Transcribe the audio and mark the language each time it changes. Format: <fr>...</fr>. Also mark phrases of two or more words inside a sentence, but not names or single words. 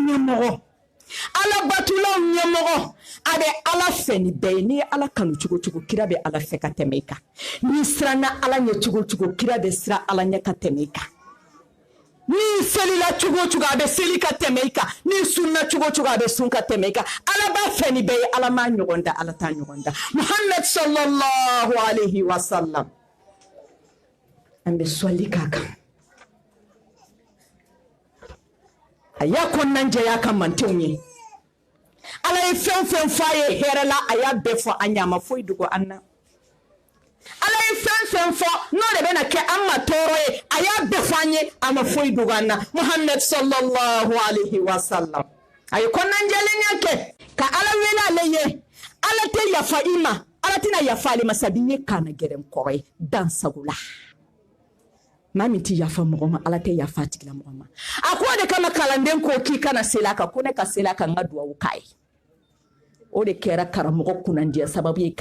<bm>ɲɛmɔgɔ ala batulaw ɲɛmɔgɔ a bɛ ala fɛ ni bɛɛ ye n'i ye ala kanu cogo cogo kira bɛ ala fɛ ka tɛmɛ i kan n'i siranna ala ɲɛ cogo cogo kira bɛ siran ala ɲɛ ka tɛmɛ i kan n'i selila cogo cogo a bɛ seli ka tɛmɛ i kan n'i sunna cogo cogo a bɛ sun ka tɛmɛ i kan ala b'a fɛ ni bɛɛ ye ala m'a ɲɔgɔn da ala t'a ɲɔgɔn da muhammad</bm> <ar>صلى الله عليه وسلم</ar> <bm>an bɛ sɔli k'a kan a y'a kɔnɔna jɛya ka mantenw ye ala ye fɛn fɛn fɔ a ye hɛrɛ la a y'a bɛɛ fɔ an ɲɛ a ma foyi dogo an na ala ye fɛn fɛn fɔ n'o de bɛna kɛ an ma tɔɔrɔ ye a y'a bɛɛ fɔ an ye a ma foyi dogo an na muhammad</bm> <ar>صلى الله عليه وسلم</ar> <bm>a ye kɔnɔna jɛlenya kɛ ka ala wele ale ye ala tɛ yafa i ma ala tɛna yafa ale ma sabi n ye kana gɛrɛ kɔrɔ ye dansago la maa min tɛ yafa mɔgɔ ma ala tɛ yafa tigila mɔgɔ ma a ko de kama kalanden ko k'i kana seli a kan ko ne ka seli a kan n ka duwawu k'a ye o de kɛra karamɔgɔ kunnandiya sababu ye</bm>